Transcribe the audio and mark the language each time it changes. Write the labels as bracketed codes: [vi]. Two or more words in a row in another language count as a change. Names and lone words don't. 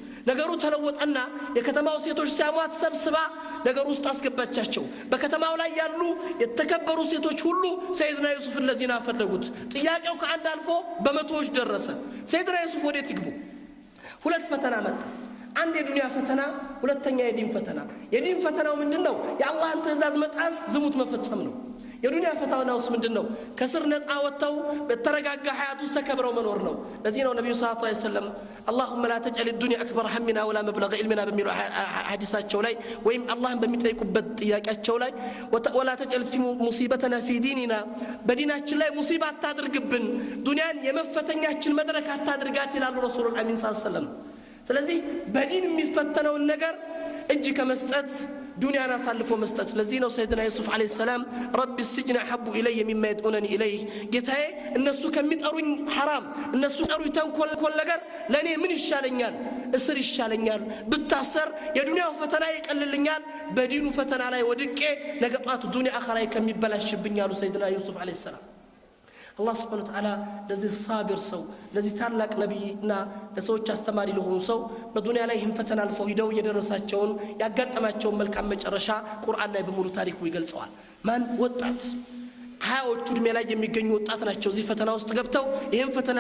[am] ነገሩ ተለወጠና የከተማው ሴቶች ሲያሟት ሰብስባ ነገሩ ውስጥ አስገባቻቸው በከተማው ላይ ያሉ የተከበሩ ሴቶች ሁሉ ሰይድና ዩሱፍ ለዚና ፈለጉት ጥያቄው ከአንድ አልፎ በመቶዎች ደረሰ ሰይድና ዩሱፍ ወዴት ይግቡ ሁለት ፈተና መጣ አንድ የዱንያ ፈተና ሁለተኛ የዲን ፈተና የዲን ፈተናው ምንድነው የአላህን ትእዛዝ መጣስ ዝሙት መፈጸም ነው የዱንያ ፈተናውስ ምንድነው ከስር ነፃ ወጥተው በተረጋጋ ሐያት ውስጥ ተከብረው መኖር ነው ለዚህ ነው ነብዩ [ar] صلى الله عليه وسلم اللهم لا تجعل الدنيا اكبر همنا ولا مبلغ علمنا [am] በሚለው ሐዲሳቸው ላይ ወይም አላህን በሚጠይቁበት ጥያቄያቸው ላይ [ar] ولا تجعل في مصيبتنا في ديننا [am] በዲናችን ላይ ሙሲባ አታድርግብን ዱንያን የመፈተኛችን መድረክ አታድርጋት ይላሉ ረሱሉላህ አሚን [ar] صلى الله عليه وسلم [am] ስለዚህ በዲን የሚፈተነውን ነገር እጅ ከመስጠት ዱንያን አሳልፎ መስጠት ለዚህ ነው ሰይድና ዩሱፍ [ar] عليه السلام [am] ረቢ [ar] السجن احب الي مما يدعونني اليه [am] ጌታዬ እነሱ ከሚጠሩኝ حرام እነሱ ጠሩኝ ተንኮል ነገር ለኔ ምን ይሻለኛል እስር ይሻለኛል ብታሰር የዱንያው ፈተና ይቀልልኛል በዲኑ ፈተና ላይ ወድቄ ነገ ጧት ዱንያ አኺራ ከሚበላሽብኝ አሉ ሰይድና ዩሱፍ [ar] عليه السلام الله سبحانه وتعالى [am] ለዚህ ሳቢር ሰው ለዚህ ታላቅ ነብይና ለሰዎች አስተማሪ ለሆኑ ሰው በዱንያ ላይ ፈተና አልፈው ሂደው የደረሳቸውን ያጋጠማቸውን መልካም መጨረሻ ቁርአን ላይ በሙሉ ታሪኩ ይገልጸዋል ማን ወጣት ሀያዎቹ እድሜ ላይ የሚገኙ ወጣት ናቸው እዚህ ፈተና ውስጥ ገብተው ይሄን ፈተና